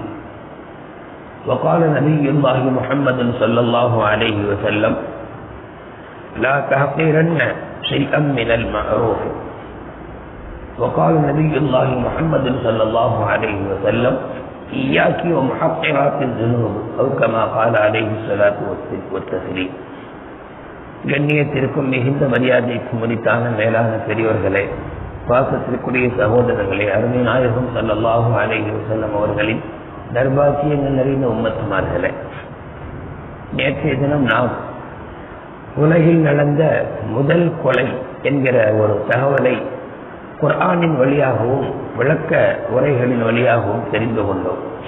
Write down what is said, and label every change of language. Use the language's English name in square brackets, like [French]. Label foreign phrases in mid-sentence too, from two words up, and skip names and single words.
[Arabic] وقال نبي الله محمد صلى الله عليه وسلم: لا تحقرن شيئا من المعروف. وقال نبي الله محمد صلى الله عليه وسلم: إياك ومحقرات الذنوب أو كما قال عليه الصلاة والتسليم. [Tamil] கண்ணியத்திற்கும் மிகுந்த மரியாதைக்கும் உரித்தான மேலான பெரியவர்களே, பாசத்திற்குரிய சகோதரர்களே, அருமை நாயகம் [Arabic] صلى الله عليه وسلم [Tamil] அவர்களின் தர்பாக்கியங்கள் நிறைந்த உம்மத்துமார்களே, நேற்றைய தினம் நாம் உலகில் நடந்த முதல் கொலை என்கிற ஒரு தகவலை குர்ஆனின் வழியாகவும் விளக்க உரைகளின் வழியாகவும் தெரிந்து கொண்டோம்.